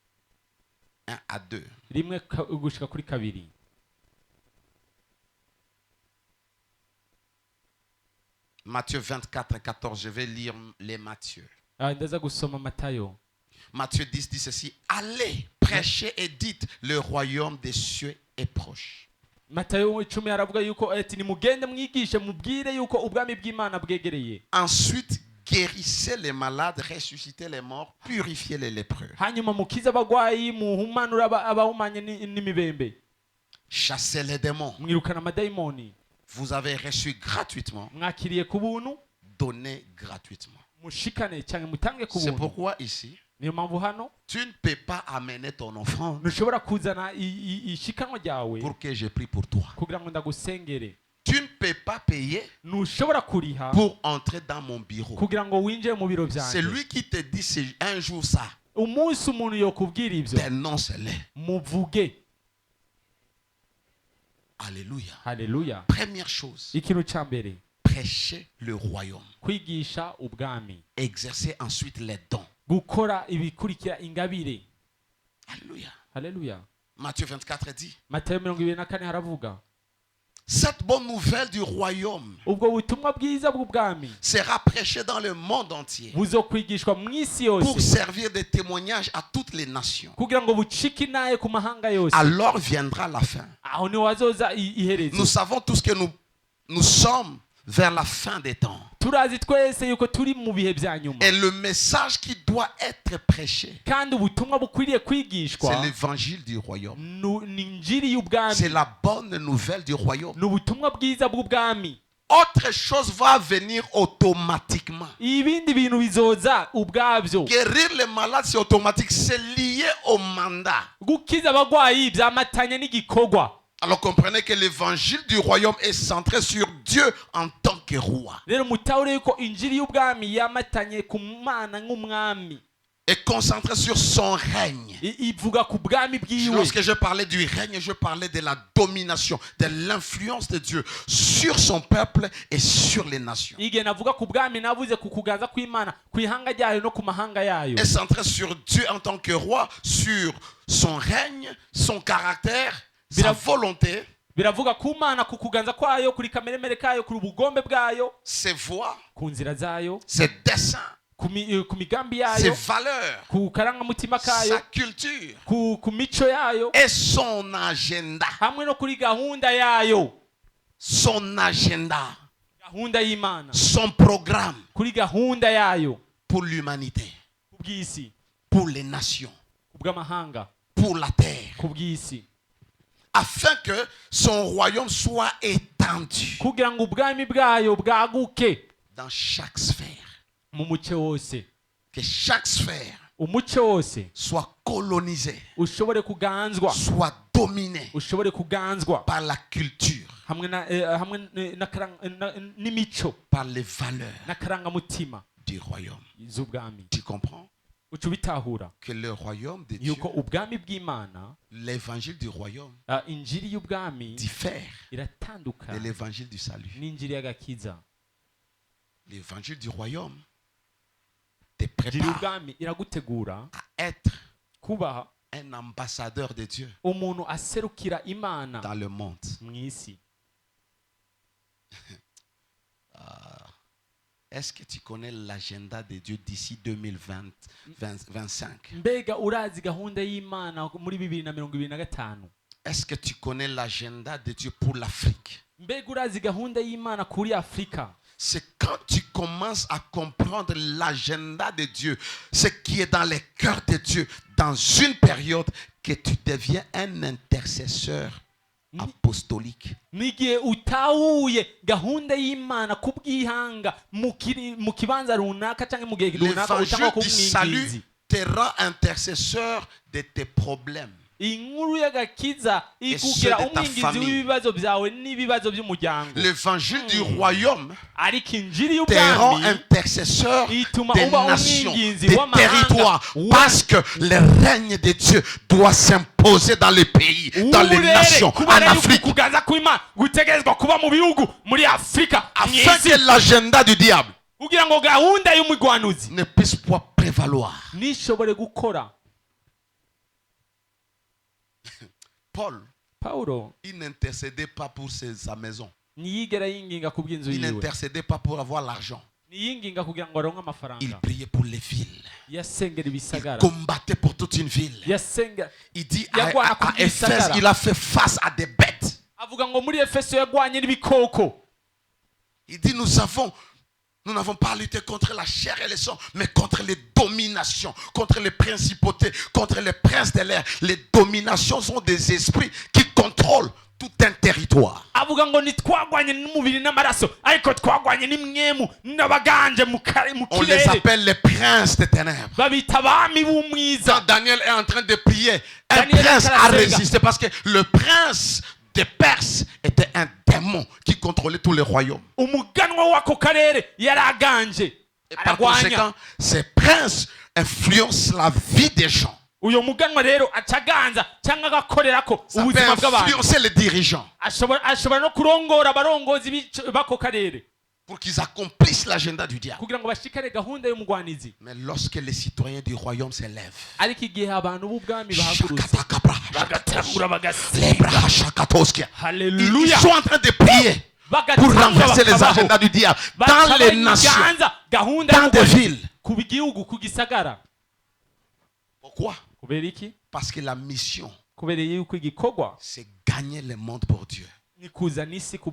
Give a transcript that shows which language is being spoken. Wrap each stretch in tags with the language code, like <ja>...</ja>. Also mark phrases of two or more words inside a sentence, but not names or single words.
<fr>1 à 2.</fr> <rn>rimwe gushika kuri 2.</rn> <fr>Matthieu 24 et 14. Je vais lire les Matthieu.</fr> <rn>Ndaza gusoma Matayo.</rn> <fr>Matthieu 10 dit ceci. Allez, prêchez et dites, le royaume des cieux est proche.</fr> <rn>Matayo 10 aravuga yuko ati nimugende mwigishe mubwire yuko ubwami bw'Imana bwegereye.</rn> <fr>Ensuite, guérissez les malades, ressuscitez les morts, purifiez les lépreux.</fr> <rn>Hanyuma mukiza abagwayi, muhumanura abahumanye n'imibembe.</rn> <fr>Chassez les démons.</fr> <rn>Mwirukana amadayimoni.</rn> <fr>Vous avez reçu gratuitement,</fr> <rn>Mwakiriye ku buntu,</rn> <fr>donnez gratuitement.</fr> <rn>mushikane cyangwa mutange ku</rn> <fr>C'est</fr> <rn>buntu.</rn> <fr>pourquoi ici,</fr> <rn>Niyo mpamvu hano</rn> <fr>tu ne peux pas amener ton offrande</fr> <rn>ntushobora kuzana ishikanwa ryawe</rn> <fr>pour que je prie pour toi.</fr> <rn>kugira ngo ndagusengere.</rn> <fr>Tu ne peux pas payer</fr> <rn>Ntushobora kuriha</rn> <fr>pour entrer dans mon bureau.</fr> <rn>kugira ngo winjire mu biro</rn> <fr>C'est</fr> <rn>byanjye.</rn> <fr>lui qui te dit c'est un jour ça.</fr> <rn>Umunsi umuntu yokubwira ibyo</rn> <fr>Dénonce-les.</fr> <rn>muvuge.</rn> <fr>Alléluia.</fr> <rn>haleluya.</rn> <fr>Première chose,</fr> <rn>Ikintu ca mbere,</rn> <fr>prêcher le royaume.</fr> <rn>kwigisha ubwami,</rn> <fr>Exercer ensuite les dons.</fr> <rn>gukora ibikurikira ingabire.</rn> <fr>Alléluia.</fr> <rn>Haleluya.</rn> <fr>Matthieu 24 dit,</fr> <rn>Matayo 24 haravuga,</rn> <fr>cette bonne nouvelle du royaume</fr> <rn>ubwo butumwa bwiza bw'ubwami</rn> <fr>sera prêchée dans le monde entier</fr> <rn>buzokwigishwa mu isi</rn> <fr>pour</fr> <rn>yose</rn> <fr>servir de témoignage à toutes les nations.</fr> <rn>kugira ngo bucike inaye ku mahanga yose.</rn> <fr>Alors viendra la fin.</fr> <rn>Aho niho hazoza iherezo.</rn> <fr>Nous savons tous que nous sommes vers la fin des temps.</fr> <rn>Turazi twese yuko turi mu bihe bya nyuma,</rn> <fr>Et le message qui doit être prêché,</fr> <rn>kandi ubutumwa bukwiriye</rn> <fr>c'est</fr> <rn>kwigishwa</rn> <fr>l'évangile du royaume.</fr> <rn>ni injiri y'ubwami,</rn> <fr>C'est la bonne nouvelle du royaume.</fr> <rn>ni ubutumwa bwiza bw'ubwami.</rn> <fr>Autre chose va venir automatiquement.</fr> <rn>Ibindi bintu bizoza ubwabyo.</rn> <fr>Guérir les malades, c'est automatique. C'est lié au mandat.</fr> <rn>Gukiza abagwayi byamatanye n'igikorwa.</rn> <fr>Alors comprenez que l'évangile du royaume est centré sur Dieu en tant que roi.</fr> <rn>Rero mutahure yuko injiri y'ubwami yamatanye ku Mana nk'umwami,</rn> <fr>Et concentré sur son règne.</fr> <rn>ivuga ku bwami bwiwe.</rn> <fr>Lorsque je parlais du règne, je parlais de la domination, de l'influence de Dieu sur son peuple et sur les nations.</fr> <rn>Igihe navuga ku bwami navuze ku kuganza kw'Imana ku ihanga ryayo no ku mahanga yayo.</rn> <fr>Et centré sur Dieu en tant que roi, sur son règne, son caractère, sa volonté,</fr> <rn>Biravuga ku Mana, ku kuganza kwayo, kuri kameremere kayo, ku bugombe bwayo,</rn> <fr>ses voies,</fr> <rn>ku nzira zayo,</rn> <fr>ses desseins,</fr> <rn>ku migambi</rn> <fr>ses</fr> <rn>yayo,</rn> <fr>valeurs,</fr> <rn>ku karangamutima kayo,</rn> <fr>sa culture</fr> <rn>ku mico yayo,</rn> <fr>et son agenda.</fr> <rn>hamwe no kuri gahunda yayo,</rn> <fr>Son agenda,</fr> <rn>gahunda y'Imana,</rn> <fr>son programme</fr> <rn>kuri gahunda yayo</rn> <fr>pour l'humanité,</fr> <rn>ku bw'isi,</rn> <fr>pour les nations,</fr> <rn>ku bw'amahanga,</rn> <fr>pour la terre,</fr> <rn>ku bw'isi,</rn> <fr>afin que son royaume soit étendu</fr> <rn>kugira ngo ubwami bwayo bwaguke</rn> <fr>dans chaque sphère,</fr> <rn>mu muce wose,</rn> <fr>que chaque sphère</fr> <rn>umuce wose</rn> <fr>soit colonisée,</fr> <rn>ushobore kuganzwa,</rn> <fr>soit dominée</fr> <rn>ushobore kuganzwa</rn> <fr>par la culture,</fr> <rn>hamwe n'imico</rn> <fr>par les valeurs</fr> <rn>n'akarangamutima</rn> <fr>du royaume.</fr> <rn>z'ubwami.</rn> <fr>Tu comprends</fr> <rn>Uca ubitahura</rn> <fr>que le royaume de Dieu,</fr> <rn>yuko ubwami bw'Imana,</rn> <fr>l'évangile du royaume</fr> <rn>injiri y'ubwami</rn> <fr>diffère de</fr> <rn>iratandukana</rn> <fr>l'évangile du salut.</fr> <rn>n'injiri y'agakiza.</rn> <fr>L'évangile du royaume te</fr> <rn>Injiri</rn> <fr>prépare</fr> <rn>y'ubwami iragutegura</rn> <fr>à être</fr> <rn>kuba</rn> <fr>un ambassadeur de Dieu</fr> <rn>umuntu aserukira Imana</rn> <fr>dans le monde.</fr> <rn>mu isi.</rn> <fr>Est-ce que tu connais l'agenda de Dieu d'ici 2025?</fr> <rn>Mbega urazi gahunda y'Imana muri 2025?</rn> <fr>Est-ce que tu connais l'agenda de Dieu pour l'Afrique?</fr> <rn>Mbega urazi gahunda y'Imana kuri Afrika?</rn> <fr>C'est quand tu commences à comprendre l'agenda de Dieu, ce qui est dans les cœurs de Dieu, dans une période, que tu deviens un intercesseur apostolique.</fr> <rn>Nigihe utahuye gahunda y'Imana kubwihanga mu kibanza runaka cyangwa mu gihe runaka, utangwa</rn> <fr>L'évangile du salut</fr> <rn>kumwingizi.</rn> <fr>te rend intercesseur de tes problèmes.</fr> <rn>Inkuru y'agakiza</rn> <fr>ceux</fr> <rn>ikugira</rn> <fr>de ta</fr> <rn>umwingizi</rn> <fr>famille.</fr> <rn>w'ibibazo byawe n'ibibazo by'umuryango.</rn> <fr>L'évangile du royaume</fr> <rn>Ariko injiri</rn> <fr>te rend</fr> <rn>y'ubwami</rn> <fr>intercesseur</fr> <rn>ituma</rn> <fr>des</fr> <rn>uba</rn> <fr>nations,</fr> <rn>umwingizi</rn> <fr>des</fr> <rn>w'amahanga.</rn> <fr>territoires, parce que le règne de Dieu doit s'imposer dans les pays, dans les nations, en</fr> <rn>kubera yuko</rn> <fr>Afrique,</fr> <rn>kuganza kw'Imana gutegerezwa kuba mu bihugu muri Afrika,</rn> <fr>afin que l'agenda du diable</fr> <rn>kugira ngo gahunda y'umugwanuzi</rn> <fr>ne puisse pas prévaloir.</fr> <rn>nishobore gukora. Paulo</rn> <fr>Il n'intercédait pas pour sa maison.</fr> <rn>ntiyigera yinginga ku bw'inzu</rn> <fr>Il</fr> <rn>yiwe,</rn> <fr>n'intercédait pas pour avoir l'argent.</fr> <rn>ntiyinginga kugira ngo aronke</rn> <fr>Il</fr> <rn>amafaranga.</rn> <fr>priait pour les villes.</fr> <rn>Yasengera</rn> <fr>Il</fr> <rn>ibisagara,</rn> <fr>combattait pour toute une ville.</fr> <rn>yasenga.</rn> <fr>Il dit</fr> <rn>Yagwana</rn> <fr>à Éphèse,</fr> <rn>kubwisagara.</rn> <fr>il a fait face à des bêtes.</fr> <rn>Avuga ngo muri Efeso yagwanye n'ibikoko.</rn> <fr>Il dit, nous n'avons pas lutté contre la chair et le sang, mais contre les dominations, contre les principautés, contre les princes de l'air. Les dominations sont des esprits qui contrôlent tout un territoire.</fr> <rn>Avuga ngo ntitwagwanye n'umubiri n'amaraso, ariko twagwanye n'imwemu n'abaganje mu</rn> <fr>On les</fr> <rn>kirere,</rn> <fr>appelle les princes des ténèbres.</fr> <rn>babita abami b'umwiza.</rn> <fr>Quand Daniel est en train de prier, un</fr> <rn>Daniel</rn> <fr>prince a</fr> <rn>Karasenga.</rn> <fr>résisté parce que le prince des Perses était un démon qui contrôlait tous les royaumes.</fr> <rn>Umuganwa w'ako karere yaraganje</rn> <fr>Et par</fr> <rn>aragwanya.</rn> <fr>conséquent, ces princes influencent la vie des gens.</fr> <rn>uyo muganwa rero acaganza cyangwa agakorerako</rn> <fr>Ça peut</fr> <rn>ubuzima bw'abantu</rn> <fr>influencer les dirigeants</fr> <rn>ashobora no kurongora abarongozi bako karere</rn> <fr>pour qu'ils accomplissent l'agenda du diable.</fr> <rn>kugira ngo bashikare gahunda y'umugwanizi.</rn> <fr>Mais lorsque les citoyens du royaume s'élèvent,</fr> <rn>ariko igihe abantu b'ubwami bahagurutse bagatangura</rn> <fr>ils</fr> <rn>bagasenga, haleluya,</rn> <fr>sont en train de prier pour renverser les agendas du diable dans les nations, dans des villes.</fr> <rn>ku gihugu, ku gisagara.</rn> <fr>Pourquoi?</fr> <rn>kubera iki?</rn> <fr>Parce que la mission,</fr> <rn>kubera yuko igikorwa</rn> <fr>c'est gagner le monde pour Dieu.</fr> <rn>ni kuzana isi ku</rn>